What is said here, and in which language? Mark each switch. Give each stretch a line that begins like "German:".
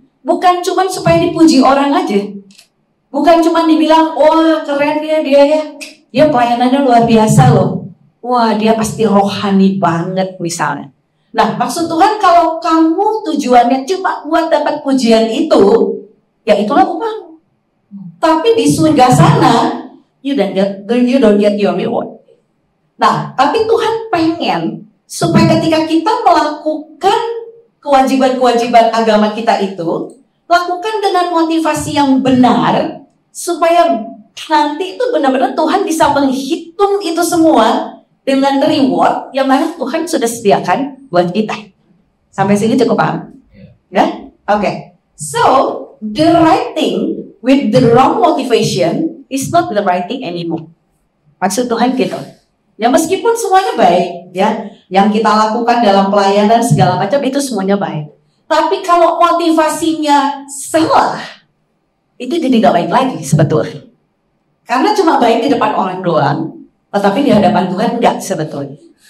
Indonesian: Bukan cuma supaya dipuji orang aja. Bukan cuma dibilang, wah keren ya dia ya. Dia pelayanannya luar biasa loh. Wah dia pasti rohani banget misalnya. Nah, maksud Tuhan kalau kamu tujuannya cuma buat dapat pujian itu, ya itulah upahmu. Tapi di surga sana,
English: you don't get your reward.
Indonesian: Nah, tapi Tuhan pengen supaya ketika kita melakukan kewajiban-kewajiban agama kita itu, lakukan dengan motivasi yang benar, supaya nanti itu benar-benar Tuhan bisa menghitung itu semua dengan reward yang mana Tuhan sudah sediakan buat kita. Sampai sini cukup paham? Ya? Oke.
English: So, the right thing with the wrong motivation is not the right thing anymore.
Indonesian: Maksud Tuhan gitu. Ya meskipun semuanya baik, ya, yang kita lakukan dalam pelayanan segala macam itu semuanya baik. Tapi kalau motivasinya salah, itu jadi gak baik lagi sebetulnya. Karena cuma baik di depan orang doang, tetapi di hadapan Tuhan enggak sebetulnya.